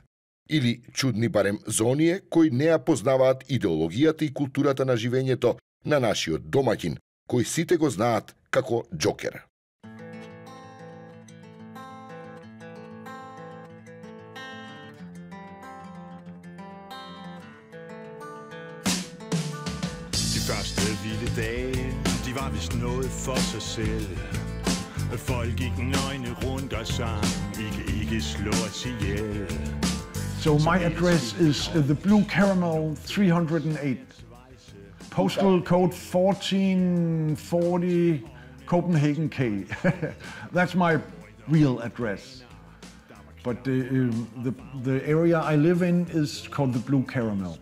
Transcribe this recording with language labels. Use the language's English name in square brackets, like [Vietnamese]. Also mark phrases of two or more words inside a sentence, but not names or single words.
[Macedonian] Или чудни барем за оние кои не ја познаваат идеологијата и културата на живењето на нашиот домаќин, кој сите го знаат како Джокер. [Danish] De første vilde dage, de var vist noget for sig selv. Folk gik nøgne rundt og sang, ikke slå os ihjel. [English] So my address is the Blue Caramel 308. Postal code 1440 Copenhagen K. That's my real address. But the area I live in is called the Blue Caramel.